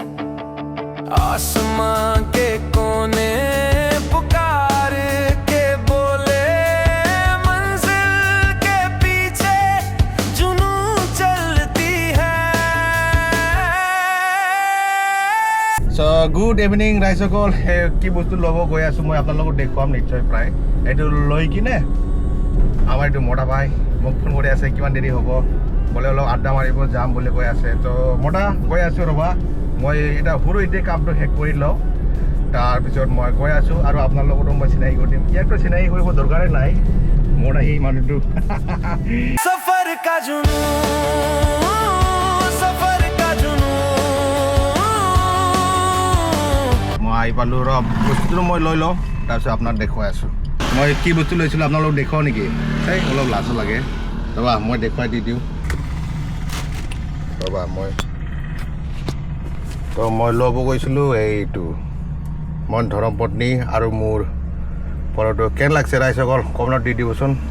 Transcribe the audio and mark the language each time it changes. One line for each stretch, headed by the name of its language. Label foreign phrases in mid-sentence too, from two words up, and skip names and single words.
Hindi: आसमां के कोने पुकार के बोले मंजिल के पीछे जुनून चलती है
English: So good evening
Assamese: ৰাইজসকল কি বস্তু ল'ব গৈ আছোঁ মই আপোনালোকক দেখুৱাম নিশ্চয় প্ৰায় এইটো লৈ কিনে আমাৰ এইটো মতা ভাই মোক ফোন কৰি আছে কিমান দেৰি হ'ব বোলে অলপ আড্ডা মাৰিব যাম বুলি কৈ আছে তো মতা গৈ আছোঁ ৰ'বা মই এটা সৰু এতিয়া কামটো শেষ কৰি লওঁ তাৰপিছত মই গৈ আছোঁ আৰু আপোনালোকতো মই চিনাকি কৰি দিম ইয়াকতো চিনাকি কৰিব দৰকাৰে নাই মোৰ আহি মানুহটো
Hindi: सफर का जुनून सफर का जुनून
Assamese: মই আহি পালোঁ ৰ বস্তুটো মই লৈ লওঁ তাৰপিছত আপোনাক দেখুৱাই আছোঁ মই কি বস্তু লৈছিলোঁ আপোনালোকক দেখুৱাওঁ নেকি এই অলপ লাজো লাগে ৰ'বা মই দেখুৱাই দি দিওঁ ৰ'বা মই ল'ব গৈছিলোঁ এইটো মই ধৰম পত্নী আৰু মোৰ পৰটো কেনে লাগছে ৰাইজসকল কমেণ্টত দি দিবচোন